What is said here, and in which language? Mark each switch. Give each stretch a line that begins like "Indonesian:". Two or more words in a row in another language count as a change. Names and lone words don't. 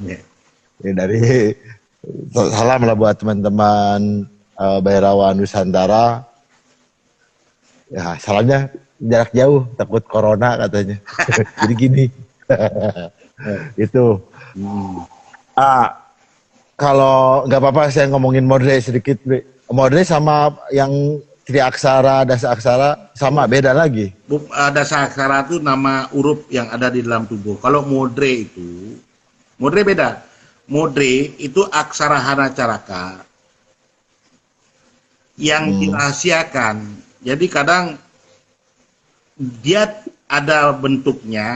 Indonesian: Ini dari salam lah buat teman-teman Bhairawa Nusantara. Ya salamnya jarak jauh, takut corona katanya. Jadi gini. Itu. Kalau nggak apa-apa saya ngomongin modre sedikit. Modre sama yang triaksara, dasa aksara sama beda lagi. Dasa aksara itu nama huruf yang ada di dalam tubuh. Kalau modre beda. Modre itu aksara hana caraka yang dirahasiakan Jadi kadang dia ada bentuknya,